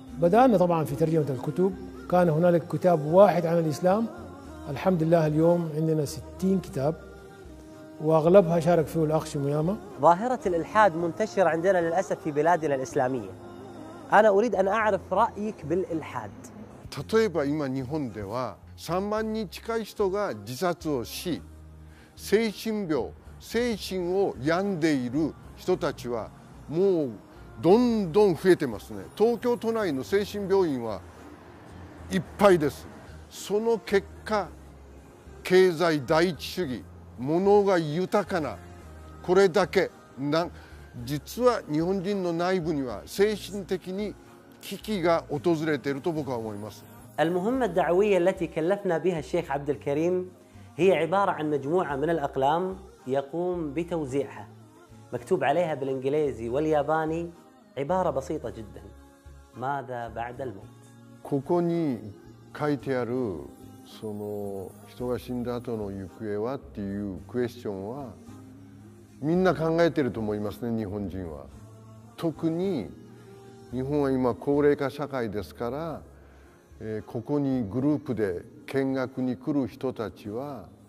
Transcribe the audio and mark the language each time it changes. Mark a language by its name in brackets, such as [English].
[Arabic] بدأنا طبعا في ترجمة الكتب. كان هنالك كتاب واحد عن الإسلام. الحمد لله اليوم عندنا 60 كتاب وأغلبها شارك فيه الأخ شميامة. ظاهرة الإلحاد منتشرة عندنا للأسف في بلادنا الإسلامية. أنا أريد أن أعرف رأيك بالإلحاد. [Japanese] 例えば今日本では3万人近い人が自殺をし、精神病、精神を病んでいる人たちはもうどんどん増えてますね。東京都内の精神病院はいっぱいです。その結果、経済第一主義、物が豊かな、これだけ実は日本人の内部には精神的に危機が訪れていると僕は思います。 [Arabic] المهمة الدعوية التي كلفنا بها الشيخ عبد الكريم هي عبارة عن مجموعة من الأقلام يقوم بتوزيعها. مكتوب عليها بالإنجليزي والياباني عبارة بسيطة جدا: ماذا بعد الموت؟ [Japanese] ここに書いてあるその人が死んだ後の行方はっていうクエスチョンはみんな考えてると思いますね、日本人は。特に日本は今高齢化社会ですから、ここにグループで見学に来る人たちは、